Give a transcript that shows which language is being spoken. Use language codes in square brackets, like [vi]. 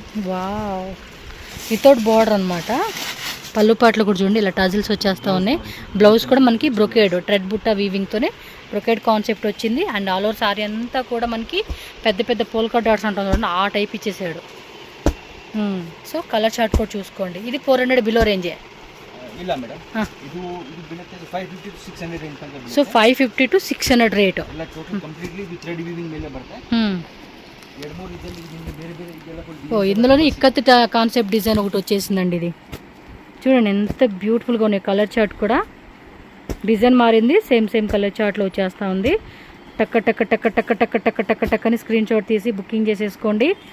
[te] Wow, without border అనమాట. పళ్ళు పాటలు కూడా చూడండి ఇలా టజిల్స్ వచ్చేస్తూ ఉన్నాయి. బ్లౌజ్ కూడా మనకి బ్రొకేడ్ థ్రెడ్ బుట్ట వీవింగ్తోనే బ్రొకేడ్ కాన్సెప్ట్ వచ్చింది. అండ్ ఆల్ ఓవర్ సారీ అంతా కూడా మనకి పెద్ద పోల్కా డాట్స్ అంటాం చూడండి, ఆ టైప్ ఇచ్చేసాడు. సో కలర్ చార్ట్ కూడా చూసుకోండి. ఇది 400 బిలో రేంజే. [kn] ಇಲ್ಲ ಮೇಡಮ್, ಇದು ಬೀಳುತ್ತೆ 550 to 600 ರೇಂಜ್ ತನಕ ಬೀಳುತ್ತೆ. [te] So 550 to 600 rate. [kn] ಎಲ್ಲ total completely with thread weaving ಮೇಲೆ ಬರುತ್ತೆ. ಎರಡು ಮೂರು ಇದರಲ್ಲಿ ಇದರಿಂದ ಬೇರೆ ಇದೆಲ್ಲ ಫುಲ್. [te] ఓ, ఇందులోనే ఇక్కత్ కాన్సెప్ట్ డిజైన్ ఒకటి వచ్చేసిందండి. ఇది చూడండి ఎంత బ్యూటిఫుల్గా ఉన్నాయి. కలర్ చార్ట్ కూడా డిజైన్ మారింది, సేమ్ కలర్ చార్ట్లో వచ్చేస్తూ ఉంది. టక్ అని స్క్రీన్ షాట్ తీసి బుకింగ్ చేసేసుకోండి.